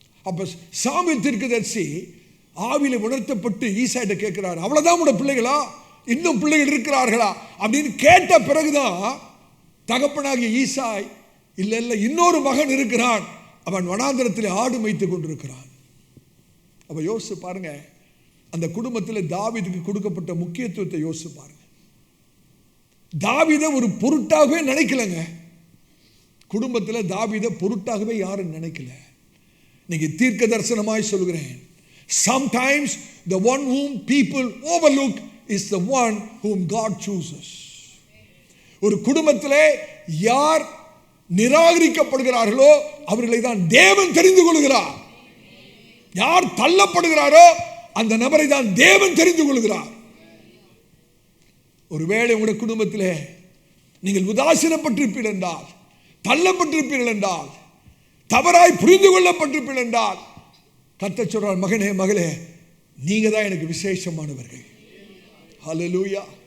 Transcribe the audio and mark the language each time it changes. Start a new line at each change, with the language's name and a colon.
Tamil: அப்ப சாமுவேல் தீர்க்கதரிசி ஆவியில உணர்த்தப்பட்டு ஈசாயிட்ட கேட்கிறார், அவ்வளவுதான் உடைய பிள்ளைகளா, இன்னும் பிள்ளைகள் இருக்கிறார்களா அப்படின்னு கேட்ட பிறகுதான் தகப்பனாகிய ஈசாய், இல்ல இல்ல இன்னொரு மகன் இருக்கிறான், அவன் வனாந்திரத்தில் ஆடு மேய்த்து கொண்டிருக்கிறான். அப்ப யோசிச்சு பாருங்க, அந்த குடும்பத்தில் தாவீதுக்கு கொடுக்கப்பட்ட முக்கியத்துவத்தை யோசிச்சு பாருங்க. தாவீதை ஒரு பொருட்டாகவே நினைக்கலங்க. குடும்பத்தில் தாவீதை பொருட்டாகவே யாரும் நினைக்கல. இன்னைக்கு தீர்க்க தரிசனமாய் சொல்கிறேன்,
English: sometimes the one whom people overlook is the one whom God chooses.
Tamil: ஒரு குடும்பத்திலே யார் நிராகரிக்கப்படுகிறார்களோ அவர்களை தான் தேவன் தெரிந்து கொள்கிறார். யார் தள்ளப்படுகிறாரோ அந்த நபரை தான் தேவன் தெரிந்து கொள்கிறார். ஒருவேளை உங்களுடைய குடும்பத்திலே நீங்கள் உதாசீனப்பட்டிருப்பீர்கள் என்றால், தள்ளப்பட்டிருப்பீர்கள் என்றால், தவறாய் புரிந்து கொள்ளப்பட்டிருப்பீர்கள் என்றால், கர்த்தர் சொல்றார், மகனே மகளே, நீங்க தான் எனக்கு விசேஷமானவர்கள். ஹல்லேலூயா.